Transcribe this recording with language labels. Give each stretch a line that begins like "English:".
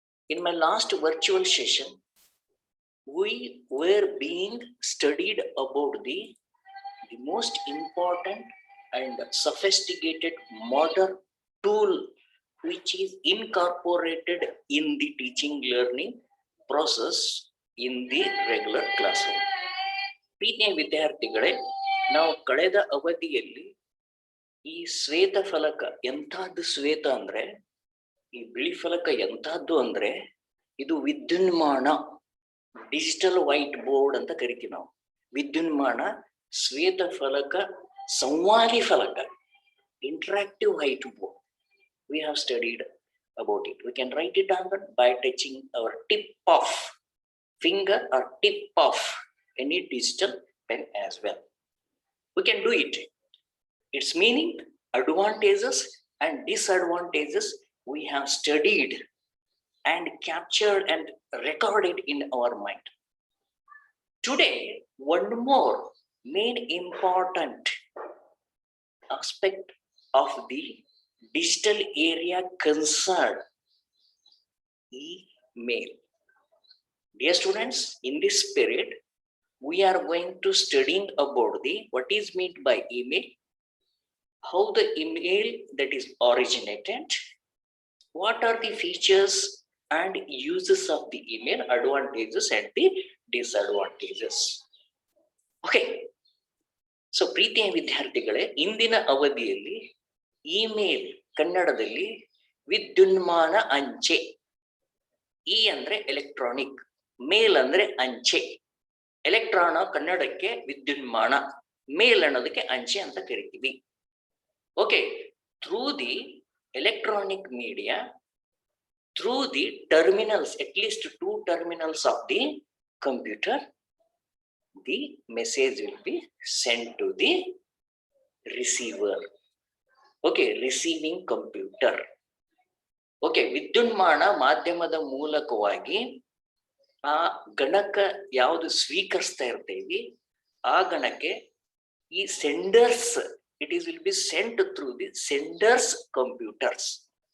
English: In my last virtual session, we were being studied about the most important and sophisticated modern tool which is incorporated in the teaching learning process in the regular classroom.
Kannada: ಪ್ರೀತಿಯ ವಿದ್ಯಾರ್ಥಿಗಳೇ, ನಾವು ಕಳೆದ ಅವಧಿಯಲ್ಲಿ ಈ ಶ್ವೇತ ಫಲಕ ಎಂತಹದ್ದು ಶ್ವೇತ ಅಂದ್ರೆ ಈ ಬಿಳಿ ಫಲಕ ಎಂತಹದ್ದು ಅಂದ್ರೆ ಇದು ವಿದ್ಯುನ್ಮಾನ ಡಿಜಿಟಲ್ ವೈಟ್ ಬೋರ್ಡ್ ಅಂತ ಕರಿತೀವಿ ನಾವು. ವಿದ್ಯುನ್ಮಾನ ಶ್ವೇತ ಫಲಕ ಸಂವಾದಿ ಫಲಕ interactive white board.
English: We have studied about it. We can write it down by touching our tip of finger or tip of any digital pen as well. We can do it. Its meaning, advantages and disadvantages we have studied and captured and recorded in our mind. Today, one more main important aspect of the digital area concerned, email. Dear students, in this period, we are going to studying about the what is meant by email, how the email that is originated, what are the features and uses of the email, advantages and the disadvantages.
Kannada: Okay, so ಪ್ರೀತಿಯ ವಿದ್ಯಾರ್ಥಿಗಳೇ, ಇಂದಿನ ಅವಧಿಯಲ್ಲಿ email ಕನ್ನಡದಲ್ಲಿ ವಿದ್ಯುನ್ಮಾನ ಅಂಚೆ. E ಅಂದ್ರೆ electronic, ಮೇಲ್ ಅಂದ್ರೆ ಅಂಚೆ. ಎಲೆಕ್ಟ್ರಾನ ಕನ್ನಡಕ್ಕೆ ವಿದ್ಯುನ್ಮಾನ, ಮೇಲ್ ಅನ್ನೋದಕ್ಕೆ ಅಂಚೆ ಅಂತ ಕರಿತೀವಿ.
English: Okay, through the electronic media, through the terminals, at least 2 terminals of the computer, the message will be sent to the receiver. Okay, receiving computer.
Kannada: Okay, ವಿದ್ಯುನ್ಮಾನ ಮಾಧ್ಯಮದ ಮೂಲಕವಾಗಿ ಆ ಗಣಕ ಯಾವುದು ಸ್ವೀಕರಿಸ್ತಾ ಇರ್ತೇವಿ ಆ ಗಣಕ್ಕೆ ಈ sender's,
English: it is will be sent through the senders computers.